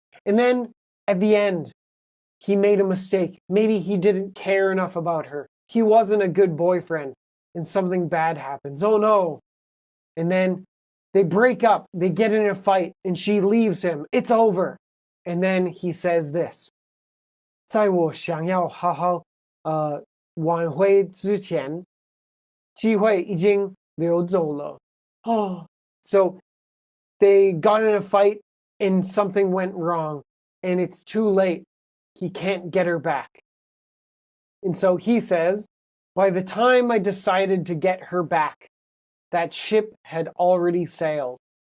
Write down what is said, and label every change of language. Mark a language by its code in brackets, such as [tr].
[en] And then at the end, he made a mistake. Maybe he didn't care enough about her. He wasn't a good boyfriend, and something bad happens. Oh no. And then they break up. They get in a fight, and she leaves him. It's over. And then he says this. [zh] 在我想要好好挽回之前，机会已经流走了. [en] Oh, so they got in a fight and something went wrong, and it's too late. He can't get her back. And so he says, by the time I decided to get her back, that ship had already sailed.